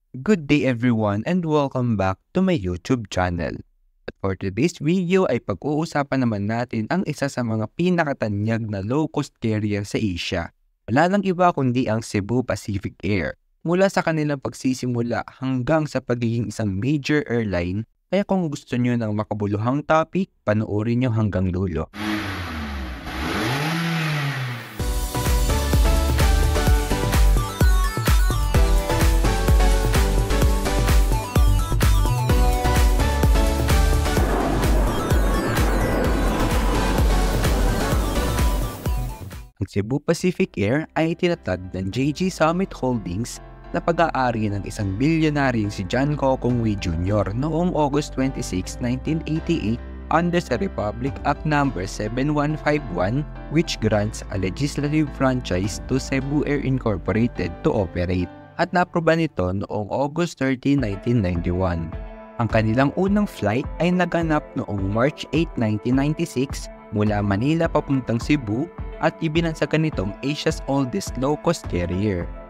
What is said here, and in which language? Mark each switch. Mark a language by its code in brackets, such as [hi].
[en] Good day everyone and welcome back to my YouTube channel. [tl] At [en] for today's video [tl] ay pag-uusapan naman natin ang isa sa mga pinakatanyag na low-cost carrier sa Asia. Wala lang iba kundi ang Cebu Pacific Air. Mula sa kanilang pagsisimula hanggang sa pagiging isang major airline, kaya kung gusto nyo ng makabuluhang topic, panoorin nyo hanggang dulo. Ang Cebu Pacific Air ay tinatag ng JG Summit Holdings na pag-aari ng isang bilyonaryong si John Cocong Wei Jr. noong August 26, 1988 under sa Republic Act No. [en] 7151 which grants a legislative franchise to Cebu Air Incorporated to operate [tl] at naproba nito noong [en] August 30, 1991. [tl] Ang kanilang unang flight ay naganap noong March 8, 1996 mula Manila papuntang Cebu at ibinansagan nitong Asia's oldest low-cost carrier.